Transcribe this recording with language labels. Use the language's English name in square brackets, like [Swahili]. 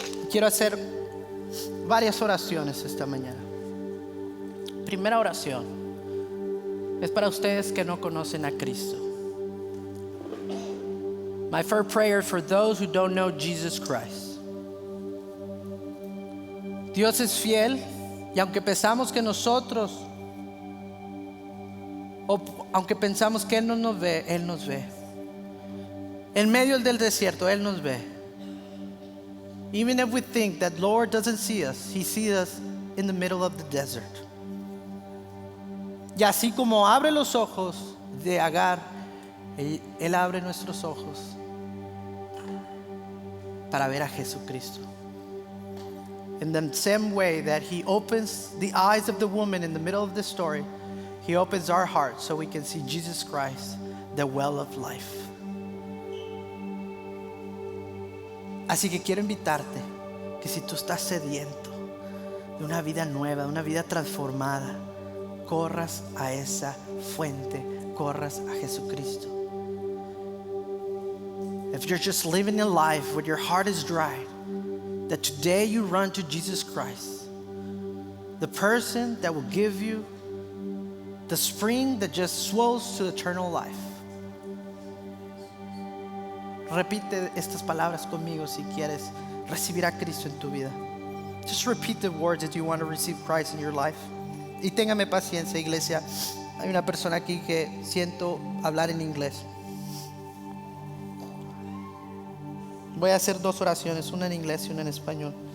[Spanish] Quiero hacer varias oraciones esta mañana. Primera oración es para ustedes que no conocen a Cristo. [English] My first prayer for those who don't know Jesus Christ. [Spanish] Dios es fiel y aunque pensamos que nosotros, o aunque pensamos que Él no nos ve, Él nos ve. En medio del desierto, Él nos ve. [English] Even if we think that Lord doesn't see us, He sees us in the middle of the desert. [Spanish] Y así como abre los ojos de Agar, Él abre nuestros ojos para ver a Jesucristo. [English] In the same way that He opens the eyes of the woman in the middle of the story, He opens our hearts so we can see Jesus Christ, the well of life. [Spanish] Así que quiero invitarte que si tú estás sediento de una vida nueva, de una vida transformada, corras a esa fuente, corras a Jesucristo. [English] If you're just living a life where your heart is dry, that today you run to Jesus Christ, the person that will give you the spring that just swells to eternal life. [Spanish] Repite estas palabras conmigo si quieres recibir a Cristo en tu vida. [English] Just repeat the words if you want to receive Christ in your life. [Spanish] Y téngame paciencia, iglesia. Hay una persona aquí que siento hablar en inglés. Voy a hacer 2 oraciones, una en inglés y una en español.